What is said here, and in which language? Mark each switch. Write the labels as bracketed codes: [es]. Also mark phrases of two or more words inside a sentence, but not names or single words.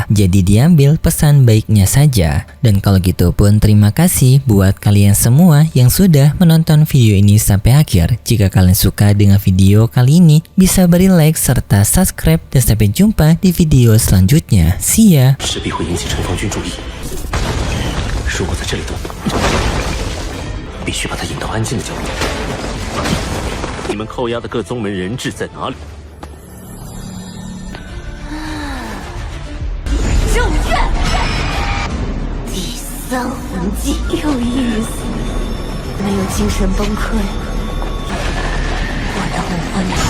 [id] Jadi diambil pesan baiknya saja. Dan kalau gitu pun terima kasih buat kalian semua yang sudah menonton video ini sampai akhir. Jika kalian suka dengan video kali ini, bisa beri like serta subscribe dan sampai jumpa di video selanjutnya. [en] See ya! [zh] 势必会引起城防军注意。如果在这里动，必须把他引到安静的角落。你们扣押的各宗门人质在哪里？咒怨，第三魂技有意思，没有精神崩溃，果然无魂了。